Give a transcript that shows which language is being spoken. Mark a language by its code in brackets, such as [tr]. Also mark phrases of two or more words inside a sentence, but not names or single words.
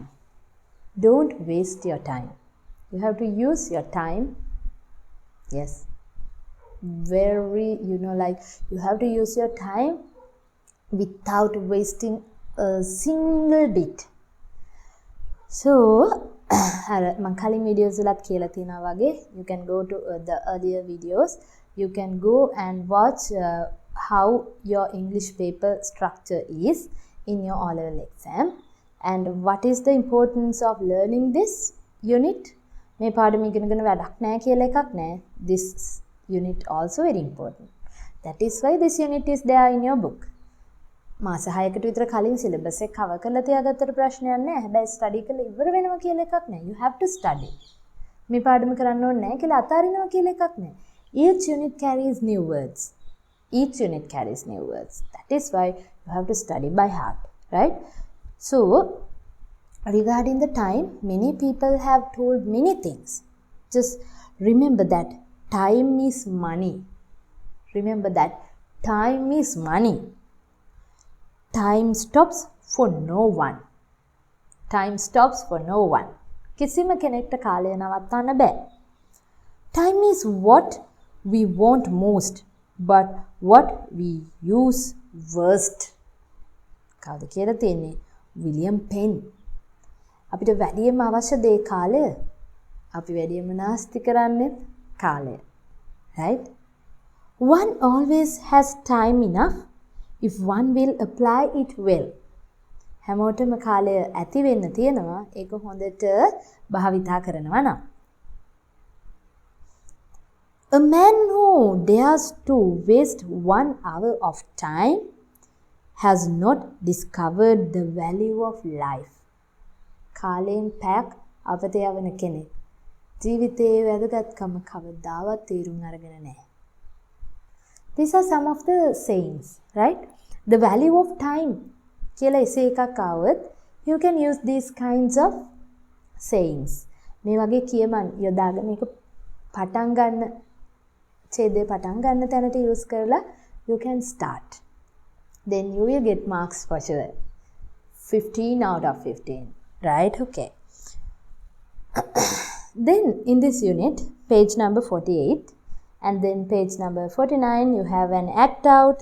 [en] Don't waste your time. You have to use your time. Yes. Very, you have to use your time without wasting a single bit. So, [si] මං කලින් videos වලත් කියලා තියෙනවා වගේ [en] you can go to the earlier videos. You can go and watch how your English paper structure is in your O-level exam and what is the importance of learning this unit. [si] මේ පාඩම ඉගෙනගෙන වැඩක් නැහැ කියලා එකක් නැහැ. [en] This unit also very important. That is why this unit is there in your book. [si] මාස 6කට විතර කලින් සිලබස් එක කවර් කරලා තියාගත්තට ප්‍රශ්නයක් නැහැ. හැබැයි ස්ටඩි කරලා ඉවර වෙනවා කියලා එකක් නැහැ. [en] You have to study. [si] මේ පාඩම කරන්න ඕනේ නැහැ කියලා අතාරිනවා කියලා එකක් නැහැ. [en] Each unit carries new words. Each unit carries new words. That is why you have to study by heart, right? So regarding the time, many people have told many things. Just remember that time is money. Remember that time is money. Time stops for no one. Time stops for no one. [si] කිසිම කෙනෙක්ට කාලය නවත්තන්න බෑ. [en] Time is what we want most but what we use worst. [si] කවුද කියලා තියෙන්නේ? විලියම් පෙන්. අපිට වැඩියෙන්ම අවශ්‍ය දේ කාලය. අපි වැඩියෙන්ම නාස්ති කරන්නේ කාලය. [en] Right? One always has time enough if one will apply it well. [si] හැමෝටම කාලය ඇති වෙන්න තියෙනවා ඒක හොඳට භාවිතා කරනවා නම්. [en] A man who dares to waste 1 hour of time has not discovered the value of life. [si] කාලයෙන් පැයක් අපතේ යවන කෙනෙක් ජීවිතයේ වැදගත්කම කවදාවත් තේරුම් අරගෙන නැහැ. [en] These are some of the sayings, right? The value of time. [si] කියලා එසේ එකක් આવොත් [en] you can use these kinds of sayings. [si] මේ වගේ කියමන් යොදාගෙන මේක පටන් ගන්න ඡේදය පටන් ගන්න තැනට use කරලා [en] you can start. Then you will get marks for sure. 15 out of 15. Right? Okay. Then in this unit, page number 48 and then page number 49, you have an act out.